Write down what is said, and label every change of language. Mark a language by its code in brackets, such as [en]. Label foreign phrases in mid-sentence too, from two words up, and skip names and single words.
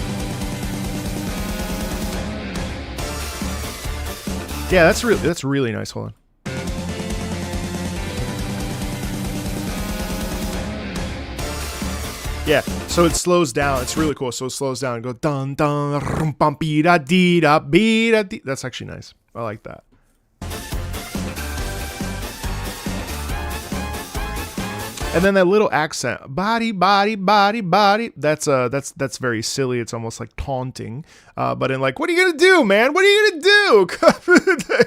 [en] Yeah, that's really nice. Hold on. Yeah, so it slows down. It's really cool. So it slows down and go dun dun rum bum be da dee da be da dee. That's actually nice. I like that. And then that little accent, body, body, body, body. That's very silly. It's almost like taunting, but in like, what are you gonna do, man? What are you gonna do?